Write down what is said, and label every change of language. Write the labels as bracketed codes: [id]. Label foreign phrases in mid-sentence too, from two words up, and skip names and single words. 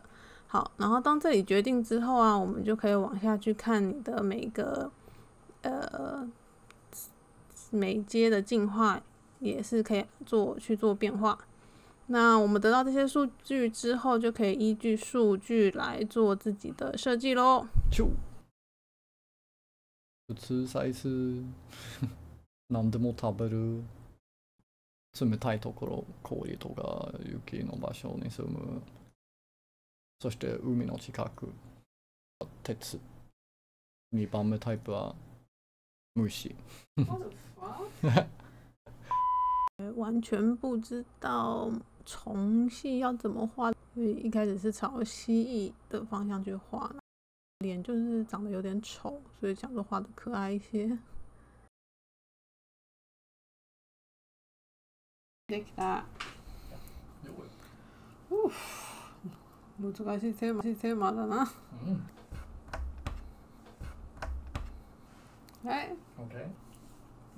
[zh] 好，然后当这里决定之后啊，我们就可以往下去看你的每个每阶的进化，也是可以去做变化。那我们得到这些数据之后，就可以依据数据来做自己的设计咯。 [ja] 普通サイズ何でも食べる冷たいところ、氷とか雪の場所に住む。そして海の近く、鉄。2番目タイプは虫。 [zh] 完全不知道虫系要怎么画，所以一开始是朝蜥蜴的方向去画，脸就是长得有点丑，所以想说画的可爱一些。 [ja] できた。難しいテーマだな。はい。 OK。